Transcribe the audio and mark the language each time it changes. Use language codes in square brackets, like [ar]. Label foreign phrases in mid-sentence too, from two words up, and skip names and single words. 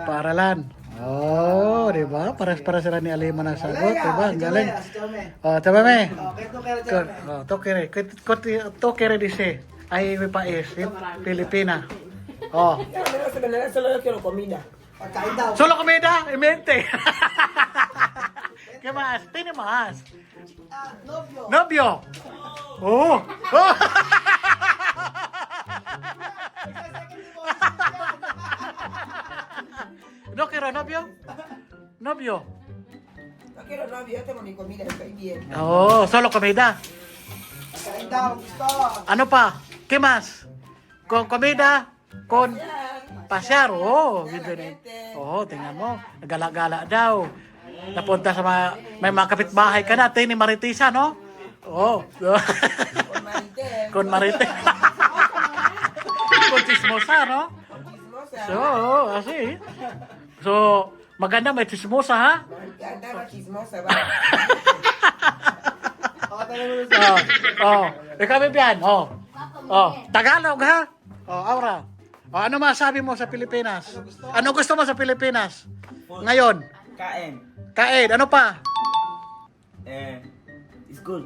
[tl] Paaralan. Oh, di ba? Pares-pares sila ni Alima ng sagot, di ba? Ang galing. Oh, tama me. [es] To kere dice. [tl] Ay, may paes. Pilipina. Oh. Pagkain daw. [es] Solo comida, imente. ¿Qué más? Tiene más. [tl] Nobyo. [es] Novio. Oh. Oh. No quiero novio. Novio. No quiero novio, yo tengo mi comida, estoy bien. Oh, solo comida. [tl] Pagkain daw. Gusto. Ano pa? [es] ¿Qué más? Con comida, con pasyar. [tl] Oh, bibili. Oh, tingnan mo. Nagala-gala daw. Napunta sa may mga kapitbahay ka na. Ni Maritisa, no? Oh. [es] Con Marité, Con Marite. Con chismosa, no? chismosa. So, así. [tl] So, maganda may chismosa, ha? [es] Anda con chismosa, va. [tl] Ikaw, Bibian. Tagalog, ha? Aura. Ano masabi mo sa Pilipinas? Ano gusto mo sa Pilipinas? Ngayon. Kain. Kain. Ano pa? [en] School.